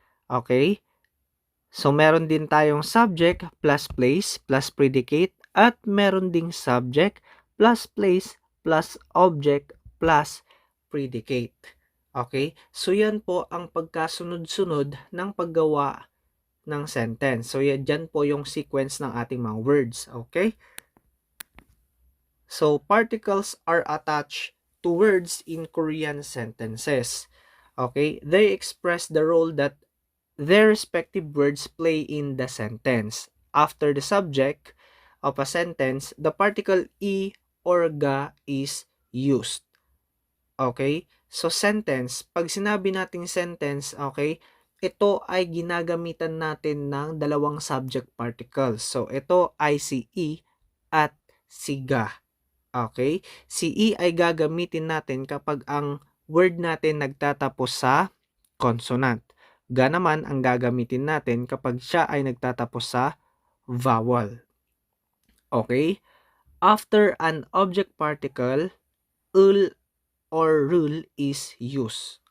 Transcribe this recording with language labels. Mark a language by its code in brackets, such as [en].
[tl] Okay? So, meron din tayong [en] subject plus place plus predicate [tl] at meron ding [en] subject plus place plus object plus predicate. [tl] Okay? So, yan po ang pagkasunod-sunod ng paggawa ng sentence. So, yan dyan po yung sequence ng ating mga words. Okay? [en] So, particles are attached to words in Korean sentences. Okay? They express the role that their respective words play in the sentence. After the subject of a sentence, the particle e or ga is used. [tl] Okay? So, sentence. Pag sinabi nating sentence, okay, ito ay ginagamitan natin ng dalawang subject particles. So, ito ay si E at si ga. Okay? Si E ay gagamitin natin kapag ang word natin nagtatapos sa consonant. Ga naman ang gagamitin natin kapag siya ay nagtatapos sa vowel. Okay? [en] After an object particle, ul or rule is used.